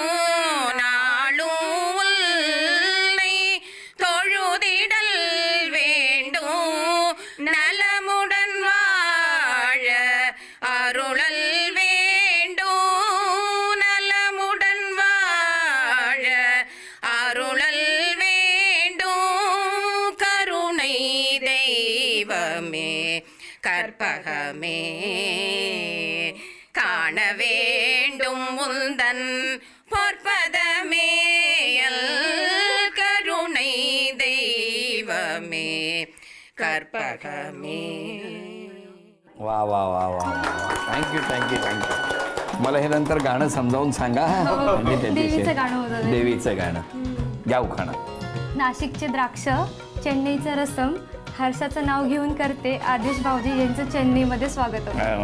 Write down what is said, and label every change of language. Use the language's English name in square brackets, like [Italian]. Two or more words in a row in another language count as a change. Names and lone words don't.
[Tamil] நாளும் உன்னை தொழுதிடல் வேண்டும் நலமுடன் வாழ அருளல் வேண்டும் நலமுடன் வாழ அருளல் வேண்டும் கருணை தெய்வமே கற்பகமே காண வேண்டும் முந்தன் பொற்பதமே கருணை தெய்வமே கற்பகமே. [Marathi] वा वा वा वा [English] thank you thank you thank you. [Marathi] मला हे नंतर गाणं समजावून सांगा. म्हणजे देवीचं गाणं होतं ते. देवीचं गाणं घ्या उखाणा. नाशिकचे द्राक्ष, चेन्नईचं रसम, हर्षाचं नाव घेऊन करते आदेश भाऊजी यांचं चेन्नईमध्ये स्वागत होतं.